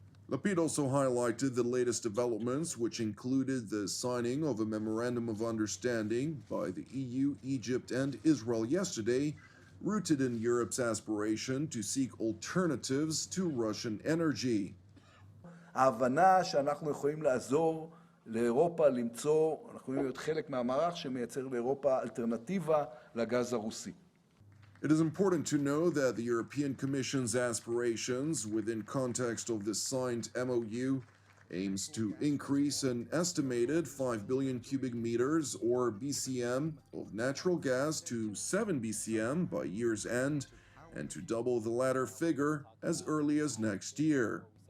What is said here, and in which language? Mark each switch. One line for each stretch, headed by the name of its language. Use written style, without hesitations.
English: Lapid also highlighted the latest developments, which included the signing of a memorandum of understanding by the EU, Egypt, and Israel yesterday, rooted in Europe's aspiration to seek alternatives to Russian energy.
Hebrew: ההבנה שאנחנו יכולים לעזור לאירופה למצוא, אנחנו יכולים להיות חלק מהמערך שמייצר לאירופה אלטרנטיבה לגז הרוסי.
English: It is important to know that the European Commission's aspirations within context of the signed MOU aims to increase an estimated 5 billion cubic meters or BCM of natural gas to 7 BCM by year's end and to double the latter figure as early as next year.